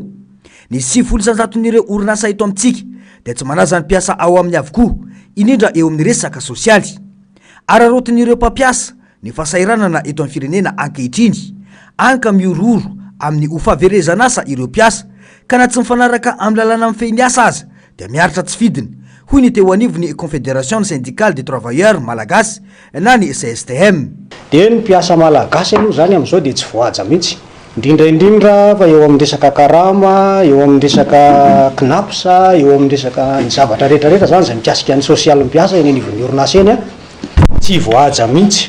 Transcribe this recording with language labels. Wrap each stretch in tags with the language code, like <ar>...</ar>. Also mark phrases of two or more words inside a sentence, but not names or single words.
<mg>Ny 700 n'ireo orinasa eto amintsika dia tsy manaza ny mpiasa ao amin'ny avokoa, indrindra eo amin'ny resaka sosialy. Ararotin'ireo mpampiasa ny fahasahiranana eto amin'ny firenena ankehitriny, anka miororo amin'ny hofahaverezan'asa ireo mpiasa ka na tsy mifanaraka amin'ny lalàna mifehy asa aza dia miaritra tsy fidiny, hoy ny teo anivony Confédération syndicale des travailleurs malagasy na ny CSTM. Dia ny mpiasa malagasy aloha zany amin'izao dia tsy voaja mihitsy, indrindra fa eo amin'ny resaka karama, eo amin'ny resaka knapsa, eo amin'ny resaka ny zavatra rehetrarehetra zany zay mikasika ny sosialy mpiasa eny anivon'ny orinasa eny tsy voaja mihitsy.</mg>